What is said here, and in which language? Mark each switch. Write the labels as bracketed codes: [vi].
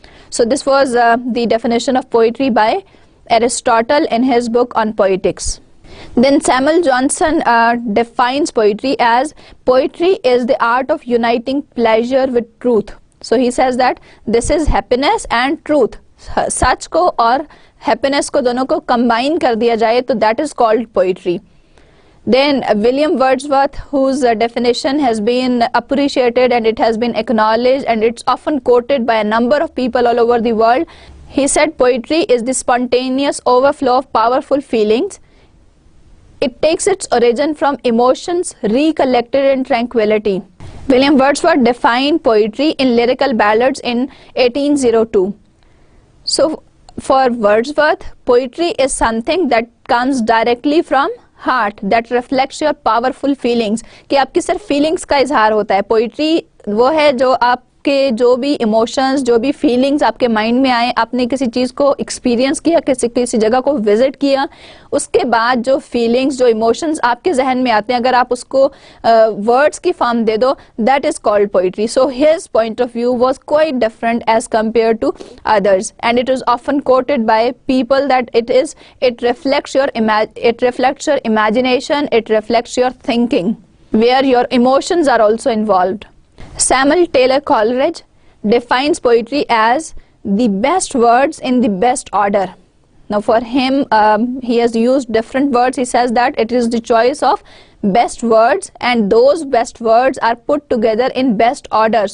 [en] So this was the definition of poetry by Aristotle in his book on Poetics. Then Samuel Johnson defines poetry as poetry is the art of uniting pleasure with truth. So he says that this is happiness and truth. [hi] सच को और happiness को दोनों को combine कर दिया जाए तो [en] That is called poetry. Then William Wordsworth, whose definition has been appreciated and it has been acknowledged and it's often quoted by a number of people all over the world, he said poetry is the spontaneous overflow of powerful feelings It takes its origin from emotions recollected in tranquility. William Wordsworth defined poetry in lyrical ballads in 1802. So for Wordsworth, poetry is something that comes directly from heart, that reflects your powerful feelings. [hi] कि आपकी सिर्फ feelings का इजहार होता है. Poetry वो है जो आपके जो भी इमोशंस, जो भी फीलिंग्स आपके माइंड में आए, आपने किसी चीज़ को एक्सपीरियंस किया, किसी जगह को विजिट किया, उसके बाद जो फीलिंग्स, जो इमोशंस आपके जहन में आते हैं, अगर आप उसको वर्ड्स की फॉर्म दे दो, [en] That is called poetry. So his point of view was quite different as compare to others, and it is often quoted by people that it reflects your imagination, it reflects your thinking, where your emotions are also involved. Samuel Taylor Coleridge defines poetry as the best words in the best order. Now for him, he has used different words. He says that it is the choice of best words, and those best words are put together in best order.